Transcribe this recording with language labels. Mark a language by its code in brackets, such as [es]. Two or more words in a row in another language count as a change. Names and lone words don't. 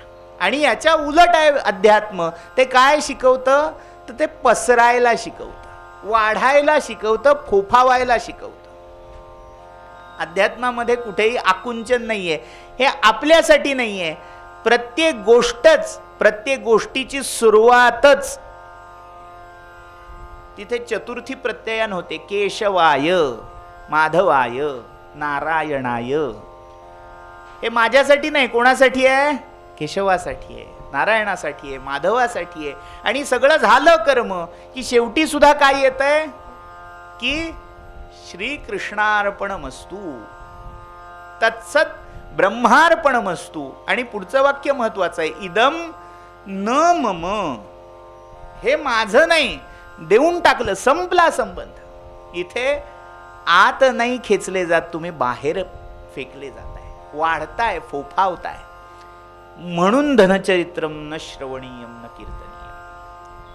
[mr] आणि याच्या उलट आहे अध्यात्म. ते काय शिकवतं, तर ते पसरायला शिकवतं, वाढायला शिकवतं, फोफावायला शिकवतं. अध्यात्मामध्ये कुठेही आकुंचन नाहीये. हे आपल्यासाठी नाहीये. प्रत्येक गोष्टच, प्रत्येक गोष्टीची सुरुवातच तिथे चतुर्थी प्रत्ययान होते. केशवाय, माधवाय, नारायणाय. हे माझ्यासाठी नाही, कोणासाठी आहे? केशवासाठी आहे, नारायणासाठी आहे, माधवासाठी आहे. आणि सगळं झालं कर्म की शेवटी सुद्धा काय येत आहे की [sa] श्रीकृष्णार्पणमस्तु, तत्सत ब्रह्मार्पणमस्तु. [mr] आणि पुढचं वाक्य महत्वाचं आहे, [sa] इदम न मम. [mr] हे माझं नाही, देऊन टाकलं, संपला संबंध. इथे आत नाही खेचले जात, तुम्ही बाहेर फेकले जाताय, वाढताय, फोफावताय. [sa] म्हणून धनचरित्रम न श्रवणीयम न कीर्तनीयम.